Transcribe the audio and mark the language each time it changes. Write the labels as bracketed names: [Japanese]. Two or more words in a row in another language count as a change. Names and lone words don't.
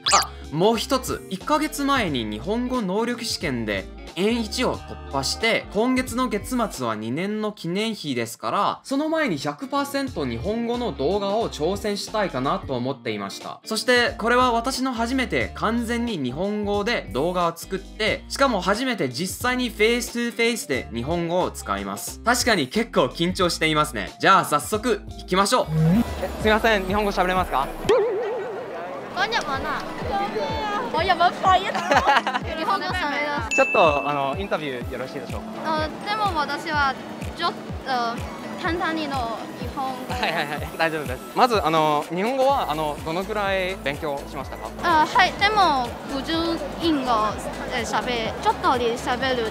[Japanese] もう一つ、1ヶ月前に日本語能力試験でN1 を突破して、今月の月末は2年の記念日ですから、その前に 100% 日本語の動画を挑戦したいかなと思っていました。そしてこれは私の初めて完全に日本語で動画を作って、しかも初めて実際にフェイストゥフェイスで日本語を使います。確かに結構緊張していますね。じゃあ早速行きましょう。すいません、日本語喋れますか？ [Cantonese] 講日文啊！我日文快一點。 [Japanese] 日本語喋れます。ちょっとインタビューよろしいでしょうか？でも私はちょっと簡単にの日本語。はい大丈夫です。まず日本語はどのくらい勉強しましたか？はい、でも普通英語ちょっとで喋る。